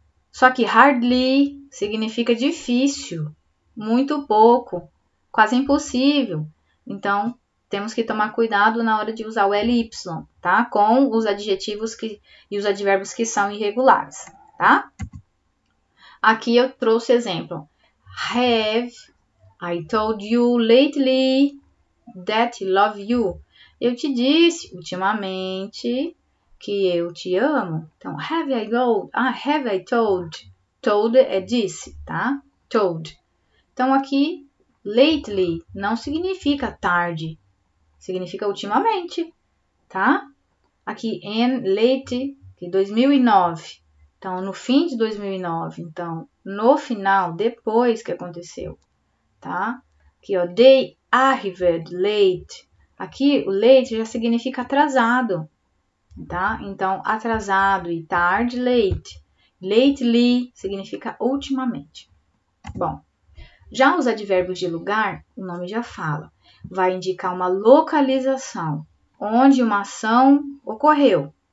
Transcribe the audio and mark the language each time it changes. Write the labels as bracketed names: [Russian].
[Portuguese] Só que hardly significa difícil, muito pouco. quase impossível. Então, temos que tomar cuidado na hora de usar o LY, tá? Com os adjetivos e os advérbios que são irregulares, tá? Aqui eu trouxe exemplo. [English] Have I told you lately that I love you? [Portuguese] Eu te disse ultimamente que eu te amo. Então, [English] have I told? Told [Portuguese] é disse, tá? [English] Told. [Portuguese] Então, aqui, lately não significa tarde. Significa ultimamente, tá? Aqui, [English] in late, [Portuguese] que 2009. Então, no fim de 2009. Então, no final, depois que aconteceu, tá? Aqui, ó, [English] they arrived late. [Portuguese] Aqui, o late já significa atrasado, tá? Então, atrasado e tarde, late. Lately significa ultimamente. Bom, já os advérbios de lugar, o nome já fala. Vai indicar uma localização, onde uma ação ocorreu.